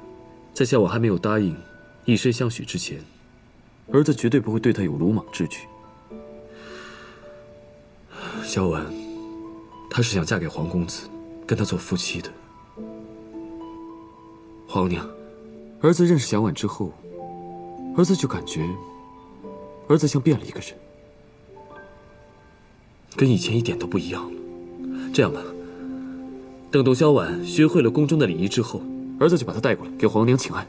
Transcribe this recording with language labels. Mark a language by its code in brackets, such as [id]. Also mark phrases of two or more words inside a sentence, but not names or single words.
[zh] 在小婉還沒有答應以身相許之前，兒子絕對不會對她有魯莽之舉。小婉，她是想嫁給皇公子，跟他做夫妻的。皇后娘，兒子認識小婉之後，兒子就感覺兒子像變了一個人，跟以前一點都不一樣了。這樣吧，等董小婉學會了宮中的禮儀之後，兒子就把她帶過來給皇娘請安。